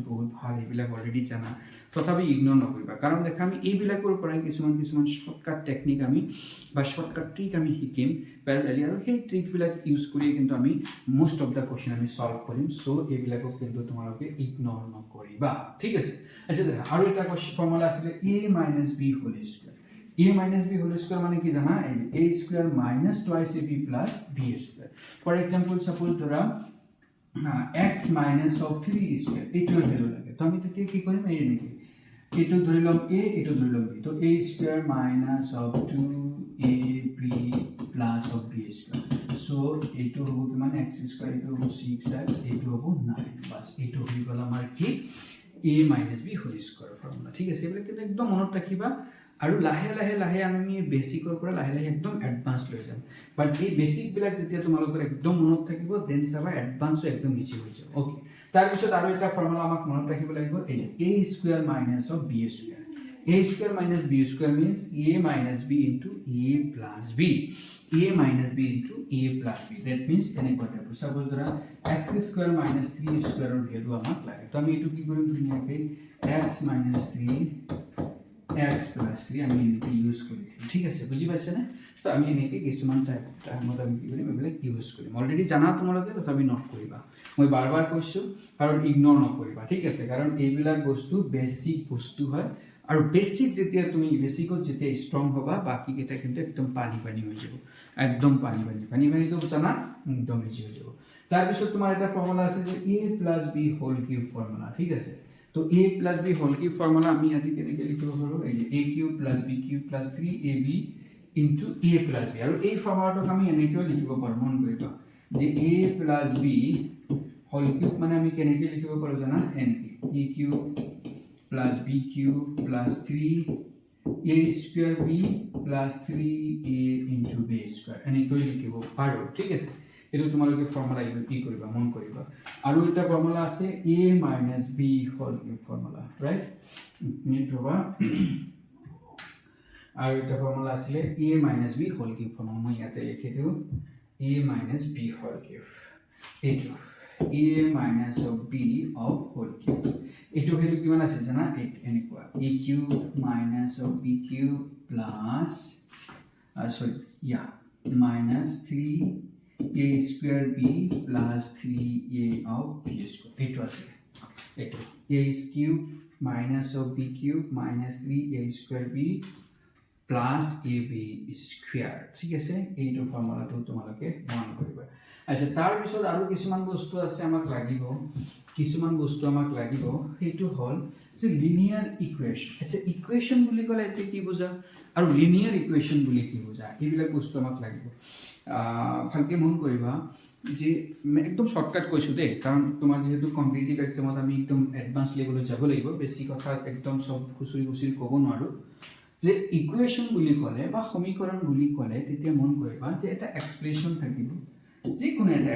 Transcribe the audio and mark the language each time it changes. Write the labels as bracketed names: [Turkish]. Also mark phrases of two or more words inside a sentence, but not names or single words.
[Assamese] বহুত ভাল এইবিলাক অলৰেডি জানা তথাপি ইগনোৰ নকৰিবা কাৰণ দেখা আমি এইবিলাকৰ পৰাই কিছুমান [English] shortcut technique [Assamese] আমি বা [English] shortcut trick [Assamese] আমি শিকিম প্যাৰেলালি আৰু সেই ট্ৰিকবিলাক ইউজ কৰি কিন্তু আমি [English] most of the question [Assamese] আমি সলভ কৰিম সো এইবিলাকক কিন্তু তোমালোকে ইগনোৰ নকৰিবা ঠিক আছে আচ্ছা দেখা আৰু এটা ফৰ্মুলা আছে [English] a - b whole square a - b whole square [Assamese] মানে কি জানা [English] a square - twice ab plus b square for example suppose [Assamese] ধৰা [English] x minus of 3 square [Assamese] এইটোৰ ভ্যালু লাগে তো আমি তেতিয়া কি কৰিম এই নেকি এইটো ধৰি লম a এইটো ধৰি লম b তো [English] a square minus of 2ab plus of b square [Assamese] সো এইটো হ'ব কিমান [English] x square [Assamese] এইটো হ'ব 6x এইটো হ'ব 9 বাস এইটো হৈ গ'ল আমাৰ কি [English] a - b whole square formula [Assamese] ঠিক আছে এইবিলাক কিন্তু একদম মনত ৰাখিবা আৰু লাহে আমি বেসিকৰ পৰা লাহে একদম এডভান্স লৈ যাম বাট এই বেসিক বিলাক যেতিয়া তোমালোকৰ একদম মনত থাকিব দেন সাবা এডভান্সও একদম ইজি হৈ যাব ওকে তাৰ পিছত আৰু এটা ফৰ্মুলা আমাক মনত ৰাখিব লাগিব এই [English] a square minus of b square a square minus b square means a minus b into a plus b a minus b into a plus b that means [Assamese] এনেকুৱা টাইপৰ সাপোজ ধৰা [English] x square minus 3 [Assamese] স্কয়াৰৰ ভ্যালু আমাক লাগে তো আমি এটো কি কৰিম ধুনীয়াকৈ [English] x minus 3 x plus 3 [Assamese] আমি এনেকৈ ইউজ কৰিম ঠিক আছে বুজি পাইছে না তো আমি এনেকৈ কিছুমান টাইমত আমি কি কৰিম এইবিলাক ইউজ কৰিম অলৰেডি জানা তোমালোকে তথাপি নোট কৰিবা মই বাৰ কৈছোঁ কাৰণ ইগনোৰ নকৰিবা ঠিক আছে কাৰণ এইবিলাক বস্তু বেসিক বস্তু হয় আৰু বেসিক যেতিয়া তুমি বেসিকত যেতিয়া ষ্ট্ৰং হ'বা বাকি কেইটা কিন্তু একদম পানী হৈ যাব একদম পানী তো জানা একদম ইজি হৈ যাব তাৰপিছত তোমাৰ এটা ফৰ্মুলা আছে যে [English] a plus b whole cube formula [Assamese] ঠিক আছে তো [English] a plus b whole cube formula [Assamese] আমি ইয়াতে কেনেকৈ লিখিব পাৰো এই যে a [English] cube plus b cube plus 3ab into a plus b [Assamese] আৰু এই ফৰ্মুলাটোক আমি এনেকৈ লিখিব পাৰো মন কৰিবা যে [English] a plus b whole cube [Assamese] মানে আমি কেনেকৈ লিখিব পাৰো জানা এনেকৈ [English] a cube plus b cube plus 3a square b plus 3a into b square [Assamese] এনেকৈ লিখিব পাৰো ঠিক আছে এটো তোমালোকে ফৰ্মুলা ই কৰিবা মন কৰিবা আৰু এটা ফৰ্মুলা আছে [English] a minus b whole cube formula [Assamese] ৰাইট নিট ৰবা আৰু এটা ফৰ্মুলা আছে [English] a minus b whole cube formula [Assamese] মই ইয়াতে লিখি দিও [English] a minus b whole cube এইটো a minus of b of whole cube [Assamese] এইটো ভ্যালু কিমান আছে জানা এনেকুৱা [English] a cube minus of b cube plus minus 3a square b plus 3a of b square [Assamese] এইটো আছে এইটো [English] a cube minus of b cube minus 3a square b plus ab square [Assamese] ঠিক আছে এইটো ফৰ্মুলাটো তোমালোকে মন কৰিবা আচ্ছা তাৰ পিছত আৰু কিছুমান বস্তু আছে আমাক লাগিব সেইটো হল যে [English] linear equation [Assamese] আচ্ছা ইকুৱেশ্যন বুলি ক'লে এতিয়া কি বুজা আৰু [English] linear equation [Assamese] বুলি কি বুজা এইবিলাক বস্তু আমাক লাগিব ভালকৈ মন কৰিবা যে একদম শ্বৰ্টকাট কৈছোঁ দেই কাৰণ তোমাৰ যিহেতু [English] competitive exam [Assamese] আমি একদম [English] advance level [Assamese] যাব লাগিব বেছি কথা একদম চব খুচৰি ক'ব নোৱাৰোঁ যে ইকুৱেশ্যন বুলি ক'লে বা সমীকৰণ বুলি ক'লে তেতিয়া মন কৰিবা যে এটা এক্সপ্ৰেশ্যন থাকিব যিকোনো এটা